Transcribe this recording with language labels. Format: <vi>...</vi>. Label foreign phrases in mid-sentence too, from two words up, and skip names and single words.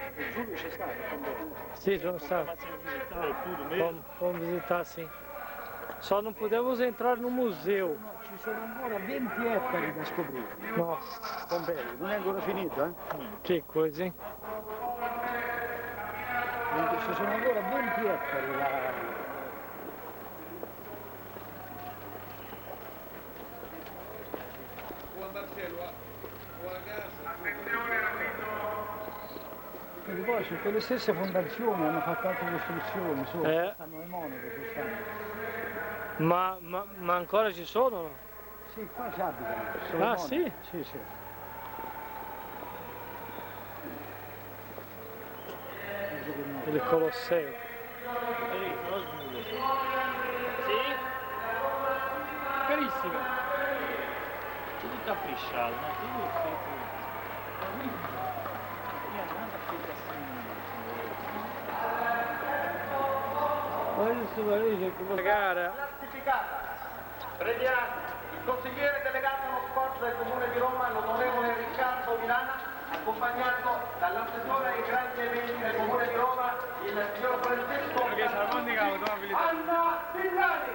<it>Giulio c'è stato? Sì, sono stato.</it> <pt>Vamos visitar, sim. Só não podemos entrar no museu.</pt> <it>Ci sono ancora 20 ettari da scoprire.</it> <pt>Nossa,</pt> <it>Pompei, non è ancora finito, eh?</it> <pt>que coisa, hein?</pt> <it>Ci sono ancora 20 ettari da... Quindi poi su quelle stesse fondazioni hanno fatto altre costruzioni, stanno le monache, ci stanno. Ma ancora ci sono? No? Sì, qua ci abitano. Ah, sì? Sì, sì. Il Colosseo. Sì? Carissimo.</it> <pt>Tudo caprichado, né? Tudo feito.</pt> <it>Gara. Classificata. Prendiamo il consigliere delegato allo sport del Comune di Roma, l'onorevole Riccardo Milana, accompagnato dall'assessore ai grandi eventi del Comune di Roma, il signor Francesco Anna Villani.</it>